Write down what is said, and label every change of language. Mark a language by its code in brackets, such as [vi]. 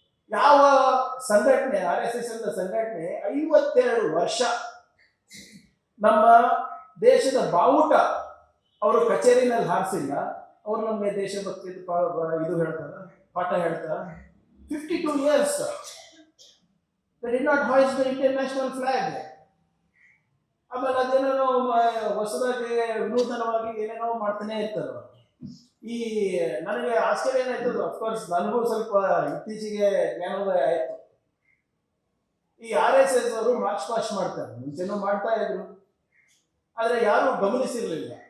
[kn] ಯಾವ ಸಂಘಟನೆ, RSS ಅಂತ ಸಂಘಟನೆ 52 ವರ್ಷ ನಮ್ಮ ದೇಶದ ಬಾವುಟ ಅವರು ಕಚೇರಿನಲ್ಲಿ ಹಾರಿಸಿಲ್ಲ, ಅವ್ರು ನಮಗೆ ದೇಶಭಕ್ತಿ ಇದು ಹೇಳ್ತಾರ, ಪಾಠ ಹೇಳ್ತಾರ. [en] 52 years they did not hoist the international flag. [kn] ಆಮೇಲೆ ಅದೇನೋ ಹೊಸದಾಗಿ ವಿನೂತನವಾಗಿ ಏನೇನೋ ಮಾಡ್ತಾನೆ ಇರ್ತಾರೆ. ಈ ನನಗೆ ಆಶ್ಚರ್ಯ ಏನಾಯ್ತದ, ಅಫ್ಕೋರ್ಸ್ ನನಗೂ ಸ್ವಲ್ಪ ಇತ್ತೀಚೆಗೆ ಜ್ಞಾನೋದಯ ಆಯ್ತು. ಈ RSS ಅವರು ಮಾರ್ಚ್ ಪಾಸ್ಟ್ ಮಾಡ್ತಾರೆ, ಮುಂಚೆನೂ ಮಾಡ್ತಾ ಇದ್ರು, ಆದ್ರೆ ಯಾರು ಗಮನಿಸಿರ್ಲಿಲ್ಲ.